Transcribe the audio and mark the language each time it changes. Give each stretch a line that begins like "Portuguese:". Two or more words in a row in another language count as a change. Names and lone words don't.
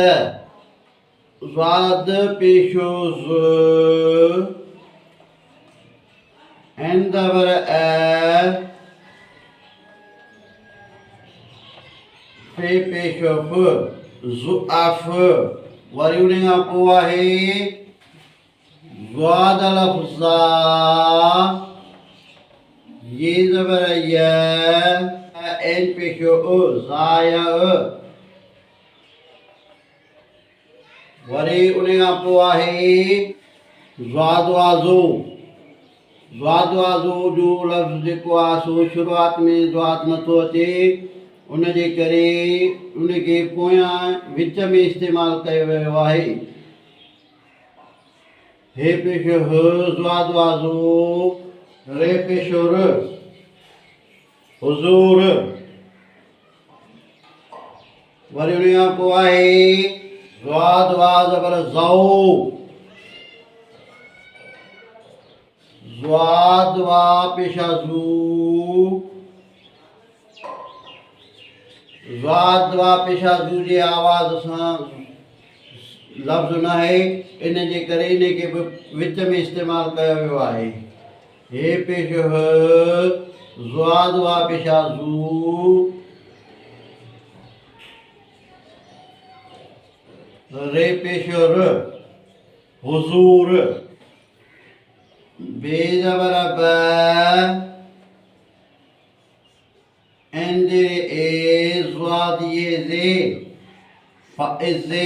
Sindhi: ज़ुआद पेशो ज़, ऐन ज़बर ए, फे पेशो फ, ज़ुआफ़। वरी उन खां पोइ आहे ज़ुआद अलफ़ ज़ा, ये ज़बर य, ऐन पेशो अ, ज़ाया। वरी उन खां पोइ आहे ज़ुआद वाज़ो। ज़ुआद वाज़ो जो लफ़्ज़ जेको आहे सो शुरूआति में ज़ुआद नथो अचे, उनजे करे उनखे पोयां विच में इस्तेमालु कयो वियो आहे। हे पेशो ह, ज़ुआद वाज़ो, रे पेशो र, हुज़ूर। वरी उन खां पोइ आहे ज़ुआद वा ज़बर ज़ौ, ज़ुआद वा पेशा ज़ू। ज़ुआद वा पेशा ज़ू जे आवाज़ सां लफ़्ज़ न आहे, इन जे करे इनखे बि विच में इस्तेमालु कयो वियो आहे। हे पेशो ह, ज़ुआद वा पेशा ज़ू, रे पेशो र, हुज़ूर। बे ज़बर ब, ऐन ज़ेरे ए, ज़ुआद ये ज़े, फ़इज़े।